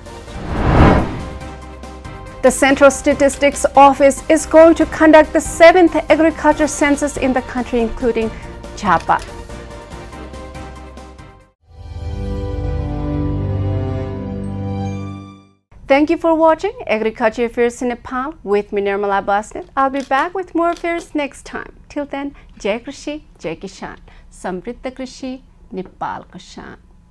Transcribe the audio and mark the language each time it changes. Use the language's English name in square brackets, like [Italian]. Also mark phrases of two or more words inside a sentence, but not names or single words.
[English] The Central Statistics Office is going to conduct the 7th agriculture census in the country, including Japa. Thank you for watching Agriculture Affairs in Nepal with me, Nirmala Basnet. I'll be back with more affairs next time. Till then, [Nepali] Jai Krishi, Jai Kishan. Samriddha Krishi, Nepal ko shaan.